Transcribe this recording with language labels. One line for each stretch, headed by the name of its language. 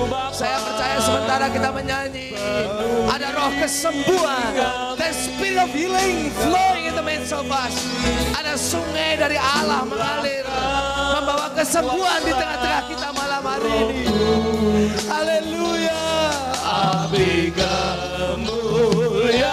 Indonesian: Saya percaya sementara kita menyanyi, ada roh kesembuhan.
English: The spirit of healing flowing in the midst of us.
Indonesian: Ada sungai dari Allah mengalir, membawa kesembuhan di tengah-tengah kita malam hari ini. Haleluya. Api kemuliaan